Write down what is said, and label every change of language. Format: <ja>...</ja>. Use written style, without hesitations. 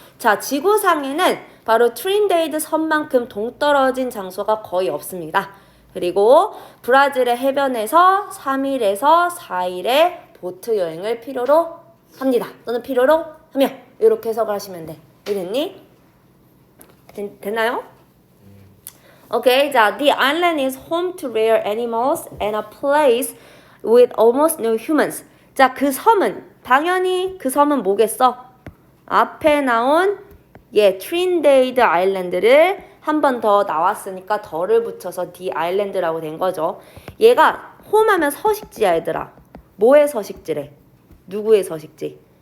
<ko>자 지구상에는 바로 트린데이드 섬만큼 동떨어진 장소가 거의 없습니다. 그리고 브라질의 해변에서 3일에서 4일의 보트 여행을 필요로 합니다. 또는 필요로 하며 이렇게 해석을 하시면 돼. 이해됐니? 됐나요? 오케이.</ko> <en>자, the island is home to rare animals and a place with almost no humans.</en> <ko>자, 그 섬은 당연히 그 섬은 뭐겠어? 앞에 나온 트린데이드 아일랜드를 한 번 더 나왔으니까 더를 붙여서</ko> <en>the island</en> <ko>라고 된 거죠. 얘가 홈하면 서식지야 얘들아. 뭐의 서식지래? 누구의 서식지?</ko>